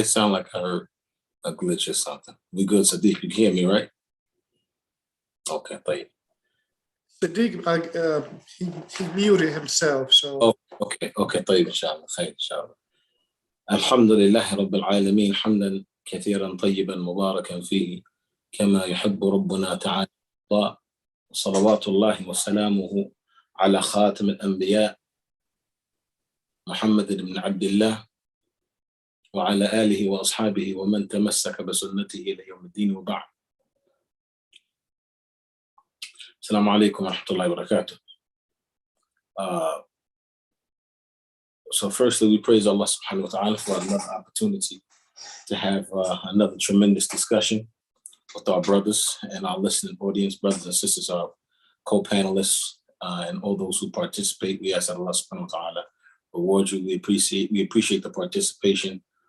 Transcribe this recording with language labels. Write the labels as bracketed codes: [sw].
[en] It sound like I heard a glitch or something. We good, Sadiq? You can hear me, right? Okay, طيب. Sadiq, he muted himself, so. Oh, okay, طيب, inshallah, خير, inshallah. [ar] الحمد لله رب العالمين حمدا كثيرا طيبا مباركا فيه كما يحب ربنا تعالى وصلوات الله وسلامه على خاتم الأنبياء محمد بن عبد الله وعلى آله وأصحابه ومن تمسك بسنته إلى يوم الدين وبعد. السلام عليكم ورحمة الله وبركاته. [en] So firstly, we praise Allah subhanahu wa ta'ala for another opportunity to have another tremendous discussion with our brothers and our listening audience, brothers and sisters, our co-panelists, and all those who participate. We ask that Allah subhanahu wa ta'ala reward you. We appreciate the participation.